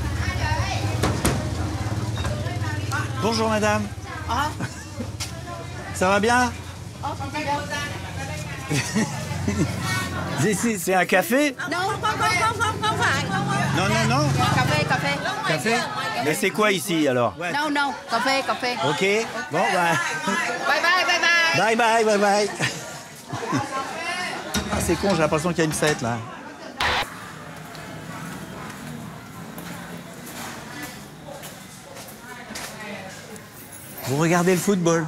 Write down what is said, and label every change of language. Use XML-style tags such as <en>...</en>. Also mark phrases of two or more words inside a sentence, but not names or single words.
<fr>Bonjour madame. Ah. Ça va bien? Ici, c'est un café? Non,</fr> <vi>không phải.</vi> <fr>Non, non, non. Café. Café? Mais c'est quoi ici alors? Non, café. Ok. Bon, bah.</fr> <en>Bye bye. Bye.</en> <fr>Ah, c'est con, j'ai l'impression qu'il y a une fête là. Vous regardez le football?</fr>